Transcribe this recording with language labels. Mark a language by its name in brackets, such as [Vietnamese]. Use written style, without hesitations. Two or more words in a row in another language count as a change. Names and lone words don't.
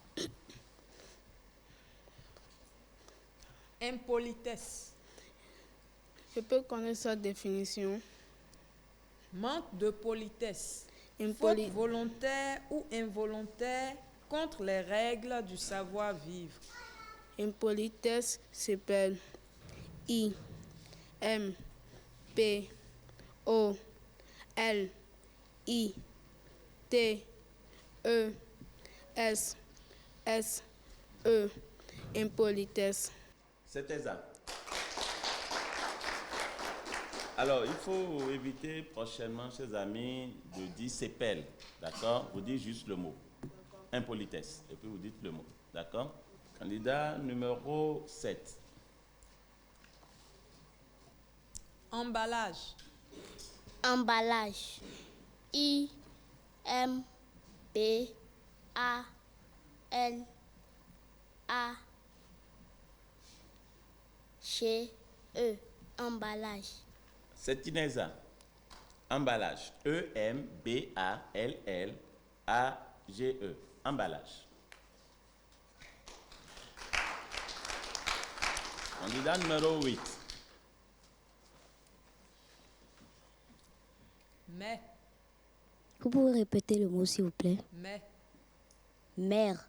[French] Impolitesse. Je peux connaître sa définition. Manque de politesse. Faute volontaire ou involontaire contre les règles du savoir-vivre. Impolitesse s'appelle I M P O L I T E S S E. Impolitesse. C'était ça. Alors, il faut éviter prochainement, chers amis, de dire sépèle. D'accord? Vous dites juste le mot. Impolitesse. Et puis vous dites le mot. D'accord? Candidat numéro 7. Emballage. Emballage. I M B A L A G E. Emballage. C'est Ineza. Emballage. E-M-B-A-L-L-A-G-E. Emballage. Candidat numéro 8. Mais. Vous pouvez répéter le mot, s'il vous plaît? Mais. Mère.